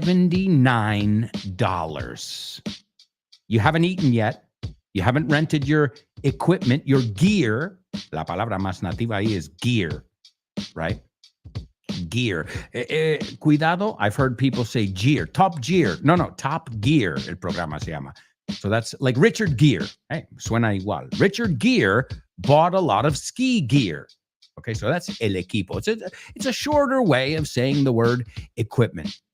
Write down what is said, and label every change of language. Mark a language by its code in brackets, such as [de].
[en] $279. You haven't eaten yet. You haven't rented your equipment, your gear. [es] La palabra más nativa ahí [en] is gear, right? Gear. Cuidado, I've heard people say gear. Top Gear. No, Top Gear, [es] el programa se llama. [en] So that's like Richard Gere. [es] Hey, suena igual. [en] Richard Gere bought a lot of ski gear. Okay, so that's el equipo. It's a shorter way of saying the word equipment.